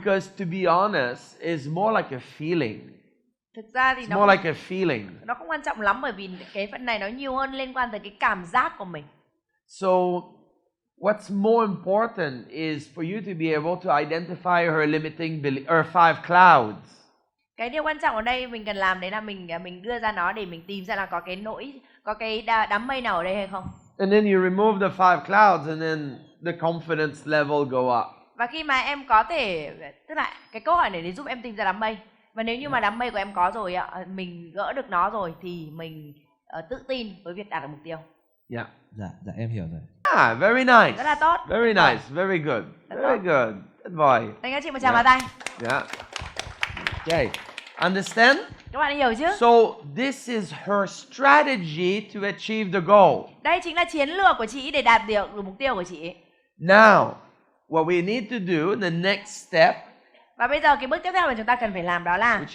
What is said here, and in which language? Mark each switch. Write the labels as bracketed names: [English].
[English] because to be honest, it's more like a feeling. [Vietnamese] Thực ra thì [English] It's [Vietnamese] nó [English] more like a feeling. [Vietnamese] nó không quan trọng lắm, bởi vì cái phần này nó nhiều hơn liên quan tới cái cảm giác của mình. [English] So what's more important is for you to be able to identify her limiting belief, or 5 clouds. [Vietnamese] Cái điều quan trọng ở đây mình cần làm đấy là mình đưa ra nó để mình tìm ra là có cái đám mây nào ở đây hay không. And then you remove the 5 clouds, and then the confidence level go up. Và khi mà em có thể, tức là cái câu hỏi này để giúp em tìm ra đám mây. Và nếu như mà đám mây của em có rồi ạ, mình gỡ được nó rồi thì mình tự tin với việc đạt được mục tiêu. [English] Yeah. [Vietnamese] Dạ em hiểu rồi. [English] Very nice. [Vietnamese] Rất là tốt. [English] Very nice. Very good. [Vietnamese] Rất [English] Very [Vietnamese] tốt. [English] good. Good boy. [Vietnamese] Dành cho chị một tràng [English] Yeah. [Vietnamese] vào tay. [English] Yeah. Okay. Understand? [Vietnamese] Các bạn hiểu chứ? [English] So this is her strategy to achieve the goal. [Vietnamese] Đây chính là chiến lược của chị để đạt được mục tiêu của chị. [English] Now, what we need to do, the next step, [Vietnamese] Và bây giờ cái bước tiếp theo mà chúng ta cần phải làm đó là